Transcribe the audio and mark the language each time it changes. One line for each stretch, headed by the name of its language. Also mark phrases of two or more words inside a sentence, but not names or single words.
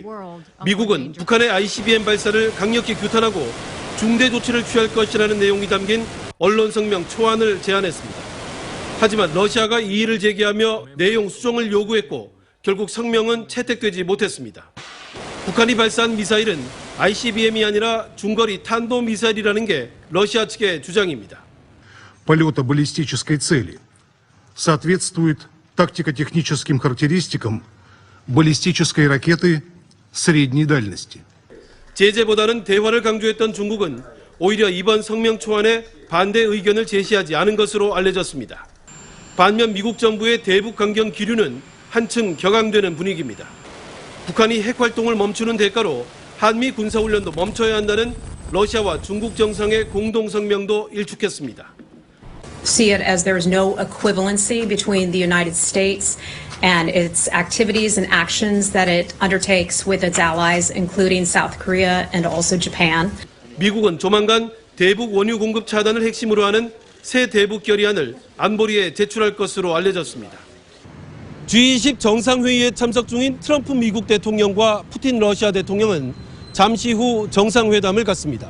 Korean: 미국은 북한의 ICBM 발사를 강력히 규탄하고 중대 조치를 취할 것이라는 내용이 담긴 언론 성명 초안을 제안했습니다. 하지만 러시아가 이의를 제기하며 내용 수정을 요구했고 결국 성명은 채택되지 못했습니다. 북한이 발사한 미사일은 ICBM이 아니라 중거리 탄도미사일이라는 게 러시아 측의 주장입니다.
Russian: Полета баллистической цели соответствует тактико-техническим характеристикам баллистической ракеты средней дальности.
Korean: 제재보다는 대화를 강조했던 중국은 오히려 이번 성명 초안에 반대 의견을 제시하지 않은 것으로 알려졌습니다. 반면 미국 정부의 대북 강경 기류는 한층 격앙되는 분위기입니다. 북한이 핵 활동을 멈추는 대가로 한미 군사훈련도 멈춰야 한다는 러시아와 중국 정상의 공동 성명도 일축했습니다.
English: See it as there is no equivalency between the United States and its activities and actions that it undertakes with its allies, including South Korea and also Japan.
Korean: 미국은 조만간 대북 원유 공급 차단을 핵심으로 하는 새 대북 결의안을 안보리에 제출할 것으로 알려졌습니다. G20 정상회의에 참석 중인 트럼프 미국 대통령과 푸틴 러시아 대통령은 잠시 후 정상회담을 갖습니다.